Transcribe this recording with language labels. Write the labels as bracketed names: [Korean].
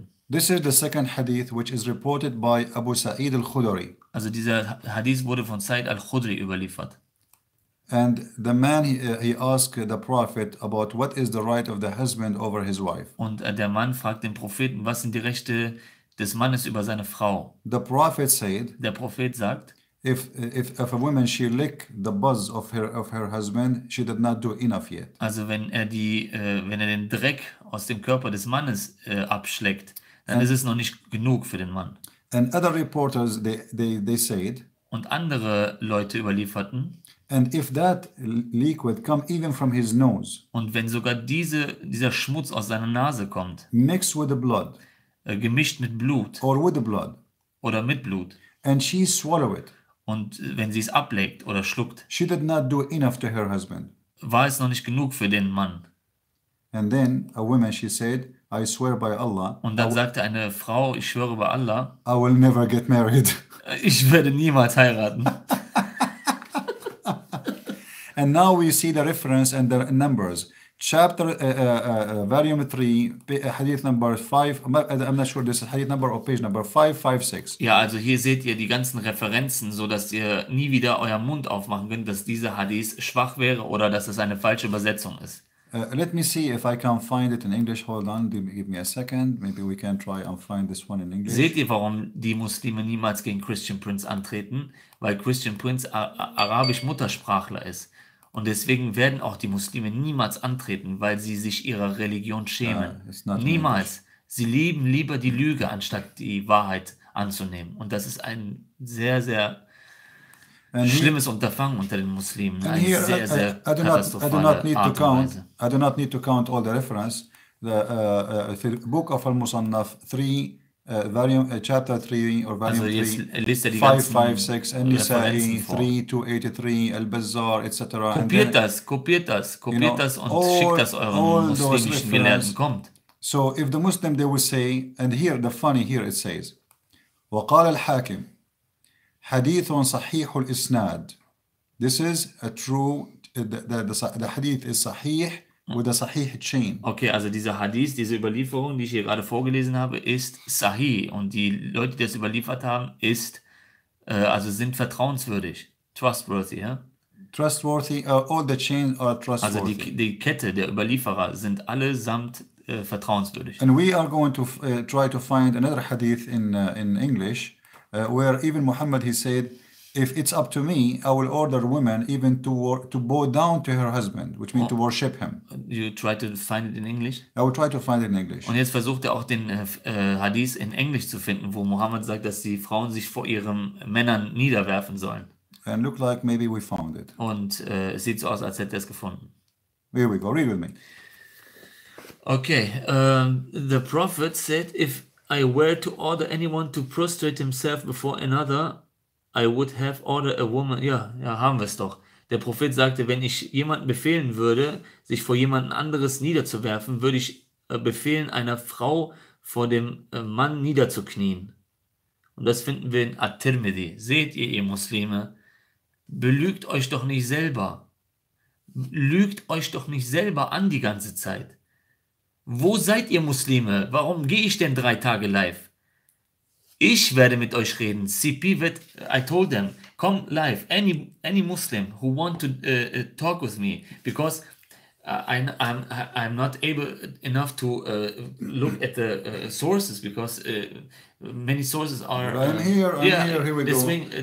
[English] this is the second hadith which is reported by Abu Sa'id al-Khudri. [German] Also dieser Hadith wurde von Sa'id al-Khudri überliefert. [English] And the man he asked the prophet about what is the right of the husband over his wife. [German] Und der Mann fragt den Propheten, was sind die Rechte des Mannes über seine Frau? [English] The prophet said. [German] Der Prophet sagt. [English] If a woman she lick the buzz of her husband, she did not do enough yet. [German] Also wenn er den Dreck aus dem Körper des Mannes abschleckt, dann ist es noch nicht genug für den Mann. [English] And other reporters they said. [German] Und andere Leute überlieferten. [English] And if that liquid come even from his nose. [German] Und wenn sogar dieser Schmutz aus seiner Nase kommt. [English] Mixed with the blood. [German] Gemischt mit Blut. [English] Or with the blood. [German] Oder mit Blut. [English] And she swallow it. [German] Und wenn sie es ableckt oder schluckt. [English] She did not do enough to her husband. [German] War es noch nicht genug für den Mann. [English] And then a woman she said, I swear by Allah. [German] Und dann sagte eine Frau, ich schwöre bei Allah. [English] I will never get married. [German] Ich werde niemals heiraten. [English] And now we see the reference and the numbers. Chapter, volume 3, hadith number 5. I'm not sure this is hadith number or page number 556. [German] Ja, also hier seht ihr die ganzen Referenzen, so dass ihr nie wieder euren Mund aufmachen könnt, dass dieser Hadith schwach wäre oder dass es eine falsche Übersetzung ist. [English] Let me see if I can find it in English. Hold on, give me a second. Maybe we can try and find this one in English. [German] Seht ihr, warum die Muslime niemals gegen Christian Prince antreten? Weil Christian Prince arabisch Muttersprachler ist. Und deswegen werden auch die Muslime niemals antreten, weil sie sich ihrer Religion schämen. Niemals. Sie lieben lieber die Lüge, anstatt die Wahrheit anzunehmen. Und das ist ein sehr, sehr schlimmes Unterfangen unter den Muslimen. Eine sehr, sehr katastrophale Art und Weise. [English] I do not need to count all the reference. The book of Al-Musannaf 3, volume, chapter 3 or volume 3, 556, An-Nisa'i 3283, Al-Bazzar, etc. [German] Kopiert das und schickt das euren muslimischen Gelehrten. Kommt. [English] So if the Muslim, they will say, and here, the funny here it says, [Arabic] وقال الحاكم حديث صحيح الإسناد. [English] This is a true, the hadith is sahih with a sahih chain. [German] Okay, also dieser Hadith, diese Überlieferung, die ich hier gerade vorgelesen habe, ist Sahih. Und die Leute, die das überliefert haben, also sind vertrauenswürdig. [English] Trustworthy, ja? Trustworthy, all the chains are trustworthy. [German] Also die Kette der Überlieferer sind allesamt vertrauenswürdig. [English] And we are going to try to find another hadith in English where even Muhammad, he said, if it's up to me, I will order women even to bow down to her husband, which means to worship him. You try to find it in English? I will try to find it in English. [German] Und jetzt versucht er auch den Hadith in Englisch zu finden, wo Mohammed sagt, dass die Frauen sich vor ihren Männern niederwerfen sollen. [English] And look like maybe we found it. [German] Und es sieht so aus, als hätte er es gefunden. [English] Here we go, read with me. Okay, the prophet said, if I were to order anyone to prostrate himself before another, I would have ordered a woman. [German] Ja, haben wir es doch. Der Prophet sagte, wenn ich jemanden befehlen würde, sich vor jemand anderes niederzuwerfen, würde ich befehlen, einer Frau vor dem Mann niederzuknien. Und das finden wir in At-Tirmidhi. Seht ihr Muslime, belügt euch doch nicht selber. Lügt euch doch nicht selber an die ganze Zeit. Wo seid ihr Muslime? Warum gehe ich denn 3 Tage live? Ich werde mit euch reden. CP wird, [English] I told them, come live. Any Muslim who want to talk with me, because I'm not able enough to look at the sources, because many sources are. I'm here. Here we go.